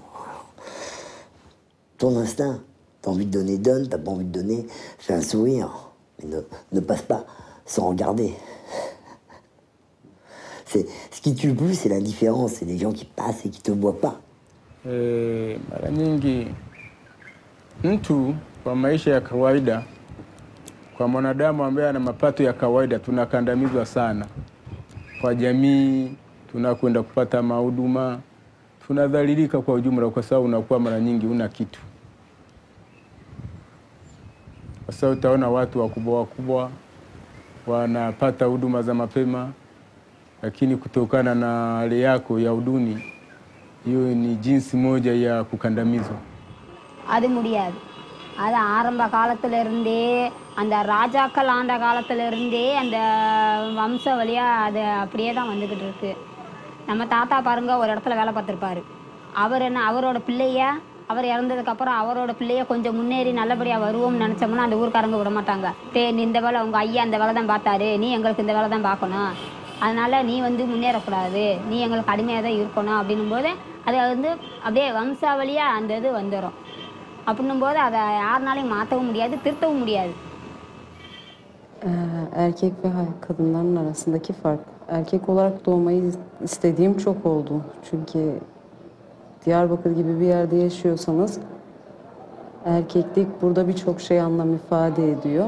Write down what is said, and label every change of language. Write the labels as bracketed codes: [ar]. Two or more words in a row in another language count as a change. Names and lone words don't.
[fr] Ton instinct, t'as envie de donner, donne, t'as pas envie de donner, fais un sourire. Mais ne passe pas sans regarder. Ce qui tue le plus, c'est l'indifférence, c'est les gens qui passent et qui te voient pas. [sw] Mara nyingi mtu kwa maisha ya kawaida, kwa mwanadamu ambaye ana mapato ya kawaida, tunakandamizwa sana kwa jamii, tunakwenda kupata mahuduma, tunadhalilika kwa ujumla kwa sababu unakuwa mara nyingi una kitu. Sasa utaona watu wakubwa wanapata huduma za mapema, lakini kutokana na hali yako ya uduni, hiyo ni jinsi moja ya kukandamizwa. [ta] அது முடியாது. அது ஆரம்ப காலத்துல இருந்தே அந்த ராஜாக்கள் ஆண்ட காலத்துல இருந்தே அந்த வம்ச வழியா அது அப்படியே தான் வந்துகிட்டு இருக்கு. நம்ம தாத்தா பாருங்க ஒரு இடத்துல வேலை பார்த்திருப்பாரு. அவர் என்ன அவரோட பிள்ளையா அவர் இறந்ததுக்கப்புறம் அவரோட பிள்ளைய கொஞ்சம் முன்னேறி நல்லபடியாக வருவோம்னு நினச்சோம்னா அந்த ஊருக்காரங்க விட மாட்டாங்க. நீ இந்த வேலை உங்கள் ஐயா அந்த வேலை தான் பார்த்தாரு, நீ எங்களுக்கு இந்த வேலை தான் பார்க்கணும், அதனால் நீ வந்து முன்னேறக்கூடாது, நீ எங்களுக்கு அடிமையாக தான் இருக்கணும் அப்படின்னும்போது அது வந்து அப்படியே வம்சாவளியாக அந்த இது வந்துடும். அப்படின்னும்போது அதை யாருனாலையும் மாற்றவும் முடியாது, திருத்தவும் முடியாது. [tr] Erkek ve kadınların arasındaki fark. Erkek olarak doğmayı istediğim çok oldu. Çünkü Diyarbakır gibi bir yerde yaşıyorsanız erkeklik burada birçok şey anlam ifade ediyor.